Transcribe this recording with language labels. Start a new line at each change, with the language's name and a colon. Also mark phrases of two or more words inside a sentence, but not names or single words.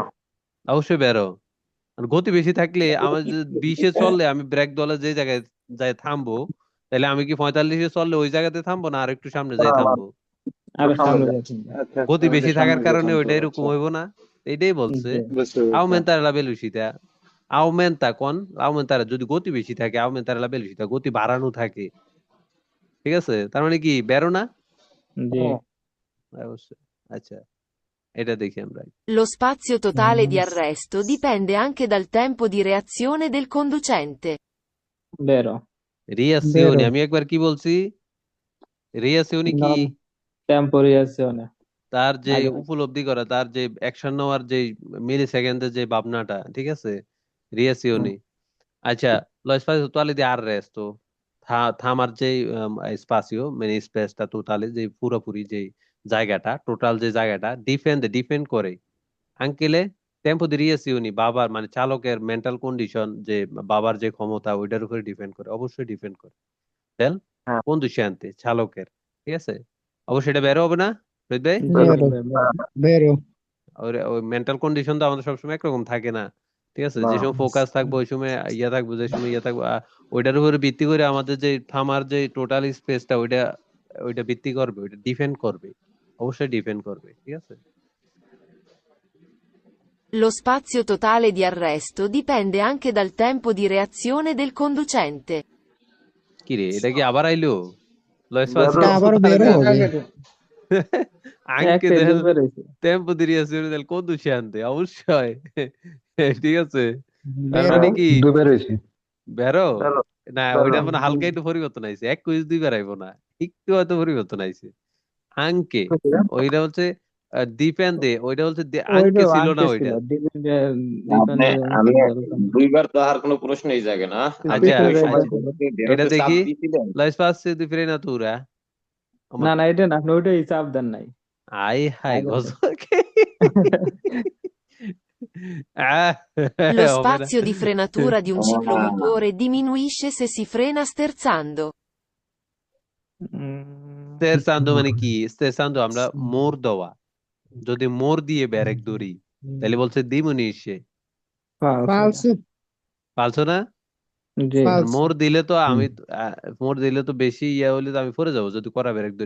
Bangla: অবশ্যই বেরো। আর গতি বেশি থাকলে আমার 20-এ চললে আমি ব্রেক দলে যে জায়গায় যাই থামবো, তাহলে আমি কি 45-এ চললে ওই জায়গাতে থামবো, না আর একটু সামনে যাই থামবো? আরো সামনে সামনে যাও। যাচ্ছেন আচ্ছা গতি আচ্ছা, বেশি এটা থাকার সামনে কারণে যেতাম তো, ওইটা এরকম আচ্ছা হইব না, এটাই বলছে। জি বুঝতে পেরেছি।
Italian: aumentare la velocità, aumenta con aumentare,
Bangla: যদি গতি বেশি থাকে,
Italian: aumentare la velocità,
Bangla: গতি বাড়ানো থাকে, ঠিক আছে? তার মানে কি বেরো না? জি অবশ্যই। আচ্ছা, এটা দেখি আমরা।
Italian: Lo spazio totale di arresto dipende anche dal tempo di reazione del conducente.
Bangla: বেরো রিয়াসিওনি, বেরো আমি একবার কি বলছি? রিয়াসিওনি কি? নন টেম্পোরিয়াসিওনে তার যে আগে উপলব্ধি করা, তার যে অ্যাকশন নেওয়ার যে মিলি সেকেন্ডের যে ভাবনাটা, ঠিক আছে? রিয়াসিওনি। আচ্ছা,
Italian: lo spazio totale di arresto,
Bangla: থামার যে স্পাসিও মানে স্পেসটা, টোটালি যে পুরোপুরি যে জায়গাটা, টোটাল যে জায়গাটা ডিপেন্ড করে
Italian: anche tempo di reazione,
Bangla: বাবার মানে চালকের
English: mental condition,
Bangla: যে বাবার যে ক্ষমতা, ওইটার উপরে ডিপেন্ড করে, অবশ্যই ডিপেন্ড করে। দেন হ্যাঁ কন্ডিশনতে চালকের, ঠিক আছে? অবশ্যই এটা বের হবে না রোহিত ভাই? বেরো বেরো বেরো বেরো। ওই
English: mental condition
Bangla: তো আমাদের সবসময় একরকম থাকে না, ঠিক আছে? না যে সময় ফোকাস থাকবো ওই সময় ইয়া থাকবো, যে সময় ইয়া থাকবো, ওইটার উপরে ভিত্তি করে আমাদের যে থামার যে টোটাল স্পেসটা, ওইটা ওইটা ভিত্তি করবে, ওইটা ডিপেন্ড করবে, অবশ্যই ডিপেন্ড করবে, ঠিক আছে?
Italian: Lo spazio totale di arresto dipende anche dal tempo di reazione del conducente.
Bangla: কি রে, এটা কি আবার আইলো? লয়েস বেরো এটা আবারও বেরো হবে। anche একটা del বেরোইছে
Italian: tempo di reazione del conducente,
Bangla: অবশ্যই। ঠিক আছে, তার বেরো মানে কি দুবার হয়েছে। বেরো বেরো না, বেরো ওইটা মানে হালকা একটু পরিবর্তন আইছে, এক কুইজ দুইবার আইবো না, একটু হয়তো পরিবর্তন আইছে। আঙ্কে, ওইটা হচ্ছে ডিপেন্ডে, ওইটা হচ্ছে আঙ্কে ওইটাও ছিল না আনকে ছিল ওইটা। ডিপেন্ডে আপনি আমি দুইবার তো আর কোনো প্রশ্নই জাগে না। আচ্ছা পিছনে আচ্ছা, এর এটা উপরে চাপ দেখি। দিছিলেন।
Italian: La spazio di frenatura,
Bangla: না না এটা না আপনি ওইটাই চাপ দেন নাই আই হাই আগে গজকে। আহ,
Italian: Lo
Bangla: হবে না।
Italian: spazio di frenatura di un ciclomotore diminuisce se si frena sterzando.
Bangla: স্টেরসান্ডো মানে কি? স্টেরসান্ডো আমরা মোর দেওয়া, যদি মোর দিয়ে ব্যারেক ধরি তাহলে বলছে দিমুনিশে, ফালসো পালছো না? জি ফালসো। মোর দিলে তো আমি মোর দিলে তো বেশি ইয়া হলে তো আমি পড়ে যাবো যদি করা ব্রেক ধরি।